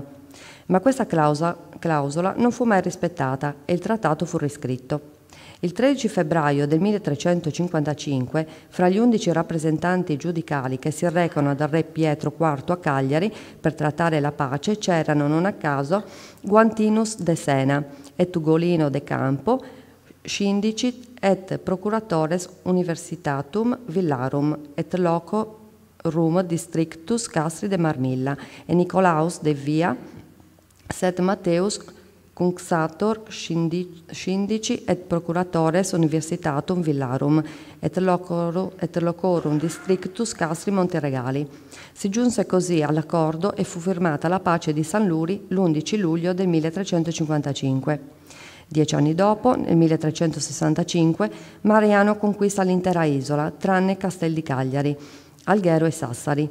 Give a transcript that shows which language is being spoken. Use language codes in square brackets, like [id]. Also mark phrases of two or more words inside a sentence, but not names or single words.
[it] Ma questa clausola non fu mai rispettata e il trattato fu riscritto. Il 13 febbraio del 1355, fra gli 11 rappresentanti giudicali che si recano dal re Pietro IV a Cagliari per trattare la pace, c'erano non a caso Guantinus de Sena et Ugolino de Campo, [la] Scindicit et procuratores universitatum villarum et loco rum districtus Castri de Marmilla [it] e Nicolaus de Via [la] sed Matteus Cunxator Scindici et procuratores universitatum villarum et locorum districtus Castri Monteregali. [it] Si giunse così all'accordo e fu firmata la pace di San Luri l'11 luglio del 1355. 10 anni dopo, nel 1365, Mariano conquista l'intera isola, tranne Castel di Cagliari, Alghero e Sassari.